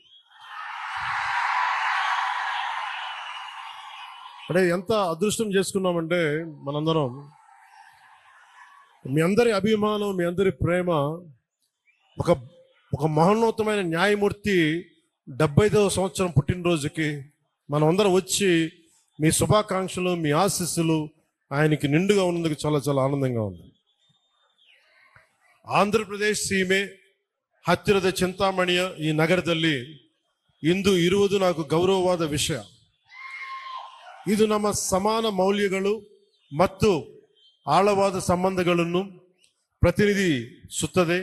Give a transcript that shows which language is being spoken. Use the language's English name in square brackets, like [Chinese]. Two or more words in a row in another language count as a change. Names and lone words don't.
[Telugu] అంటే ఎంత అదృష్టం చేసుకున్నామంటే మనందరం మీ అందరి అభిమానం, మీ అందరి ప్రేమ ఒక మహోన్నతమైన న్యాయమూర్తి 75వ సంవత్సరం పుట్టినరోజుకి మనం అందరం వచ్చి మీ శుభాకాంక్షలు, మీ ఆశీస్సులు ఆయనకి నిండుగా ఉన్నందుకు చాలా చాలా ఆనందంగా ఉంది. [Kannada] ಆಂಧ್ರಪ್ರದೇಶ್ ಸೀಮೆ ಹತ್ತಿರದ చింతామಣಿಯ ಈ ನಗರದಲ್ಲಿ ಇಂದು ಇರುವುದು నాకు ಗೌರವವಾದ ವಿಷಯ. ಇದು ನಮ್ಮ ಸಮಾನ ಮೌಲ್ಯಗಳು ಮತ್ತು ಆಳವಾದ ಸಂಬಂಧಗಳನ್ನು ಪ್ರತಿನಿಧಿಸುತ್ತದೆ.